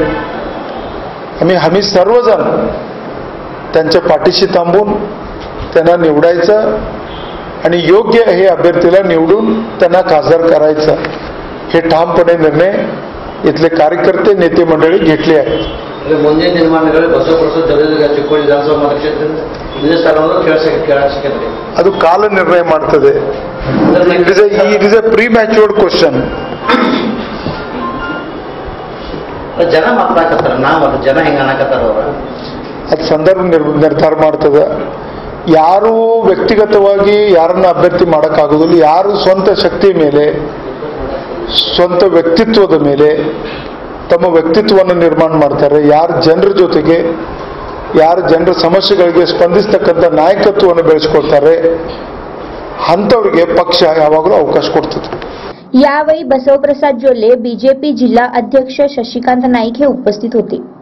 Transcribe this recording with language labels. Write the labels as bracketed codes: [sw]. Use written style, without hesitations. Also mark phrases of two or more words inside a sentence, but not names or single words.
[mr] आम्ही सर्वजण त्यांच्या पाठीशी थांबून त्यांना निवडायचं आणि योग्य हे अभ्यर्थीला निवडून त्यांना खासदार करायचं हे ठामपणे निर्णय इथले कार्यकर्ते नेते मंडळी घेतले आहेत. [kn] ಮುಂದಿನ ನಿರ್ಮಾಣಗಳಲ್ಲಿ ಬಸವಪ್ರಸಾದ್ ಜಗದೀಶ ಚಿಕ್ಕೋಡಿ ವಿಧಾನಸಭಾ ಮತಕ್ಷೇತ್ರದಿಂದ ಇದೇ ಸ್ಥಳವನ್ನು ಕೇಳಿಸಿದ್ರೆ ಅದು ಕಾಲ ನಿರ್ಣಯ ಮಾಡ್ತದೆ. [en] It is a premature question. [kn] ಜನ ಮಾತಾಡ್ತಾರ, ನಾವು ಜನ ಹೆಂಗ ಅನ್ನಕತ್ತಾರ ಅವ್ರ ಅದು ಸಂದರ್ಭ ನಿರ್ಧಾರ ಮಾಡ್ತದೆ. ಯಾರು ವ್ಯಕ್ತಿಗತವಾಗಿ ಯಾರನ್ನ ಅಭ್ಯರ್ಥಿ ಮಾಡೋಕ್ಕಾಗೋದಿಲ್ಲ. ಯಾರು ಸ್ವಂತ ಶಕ್ತಿ ಮೇಲೆ, ಸ್ವಂತ ವ್ಯಕ್ತಿತ್ವದ ಮೇಲೆ ತಮ್ಮ ವ್ಯಕ್ತಿತ್ವವನ್ನು ನಿರ್ಮಾಣ ಮಾಡ್ತಾರೆ, ಯಾರು ಜನರ ಜೊತೆಗೆ, ಯಾರು ಜನರ ಸಮಸ್ಯೆಗಳಿಗೆ ಸ್ಪಂದಿಸ್ತಕ್ಕಂಥ ನಾಯಕತ್ವವನ್ನು ಬೆಳೆಸ್ಕೊಳ್ತಾರೆ, ಅಂಥವ್ರಿಗೆ ಪಕ್ಷ ಯಾವಾಗಲೂ ಅವಕಾಶ ಕೊಡ್ತದೆ. [mr] यावेळी बसवप्रसाद जोल्ले, बीजेपी जिल्हा अध्यक्ष शशिकांत नाईक हे उपस्थित होते.